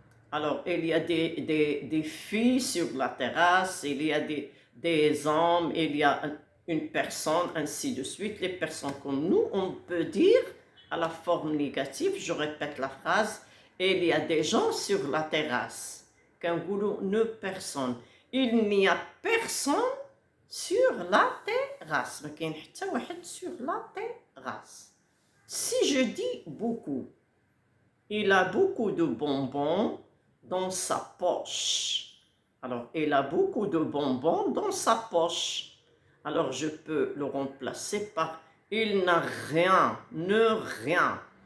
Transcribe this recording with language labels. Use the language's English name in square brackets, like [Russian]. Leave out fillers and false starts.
[French] Alors, il y a des filles sur la terrasse, il y a des hommes, il y a une personne, ainsi de suite. Les personnes comme nous, on peut dire à la forme négative, je répète la phrase, il y a des gens sur la terrasse. Qu'un goulot, ne personne. Il n'y a personne sur la terrasse. [Arabic] ما كاين حتى واحد [French] sur la terrasse. Si je dis beaucoup, il a beaucoup de bonbons dans sa poche. Alors, il a beaucoup de bonbons dans sa poche. Alors, je peux le remplacer par il n'a rien, ne rien.